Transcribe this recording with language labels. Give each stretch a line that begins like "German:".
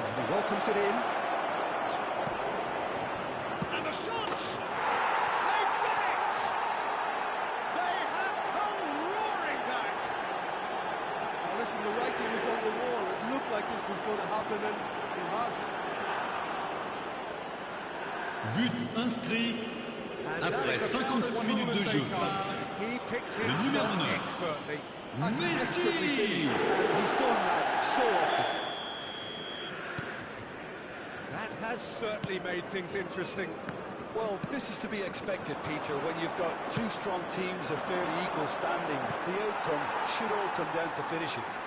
English: And he welcomes it in. And the shots! They've done it! They have come roaring back! Now listen, the writing was on the wall. It looked like this was going to happen, and it has.
French: But inscrit après 53 minutes de jeu par le numéro 9.
English: That's expertly finished, Messi. and he's done that so often. That has certainly made things interesting. Well, this is to be expected, Peter, when you've got two strong teams of fairly equal standing. The outcome should all come down to finishing.